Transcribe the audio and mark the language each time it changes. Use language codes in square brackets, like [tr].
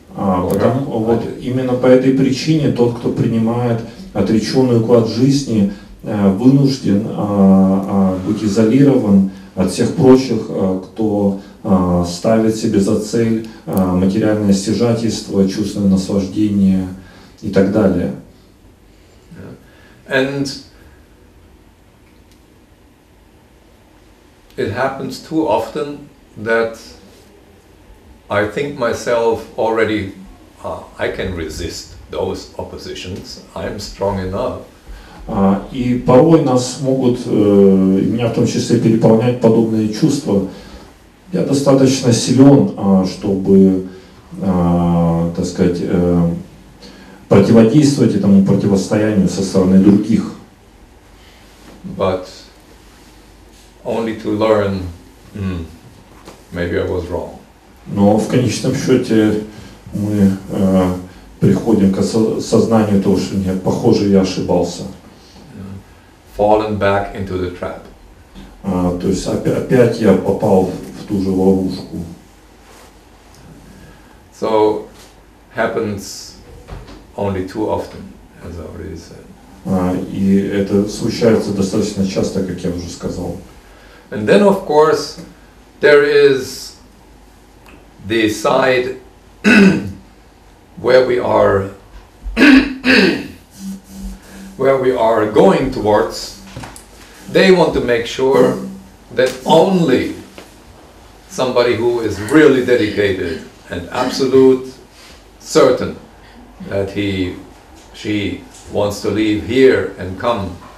[ru] Вот именно по этой причине тот, кто принимает отреченный уклад жизни, вынужден быть изолирован от всех прочих, кто ставит себе за цель материальное стяжательство, чувственное наслаждение и так далее. [en] And it happens too often that I think myself already, I can resist those oppositions, I'm strong enough. [ru] И порой нас могут, меня в том числе, переполнять подобные чувства. Я достаточно силен, чтобы, так сказать, противодействовать этому противостоянию со стороны других. [en] But only to learn, maybe I was wrong. [ru] Но в конечном счете мы приходим к осознанию того, что нет, похоже, я ошибался. [en] Fallen back into the trap. [ru] То есть опять я попал в ту же ловушку. [en] So happens only too often, as I already said. [ru] И это случается достаточно часто, как я уже сказал. [en] And then, of course, there is the side where we are going towards. They want to make sure that only somebody who is really dedicated and absolute certain that she wants to leave here and come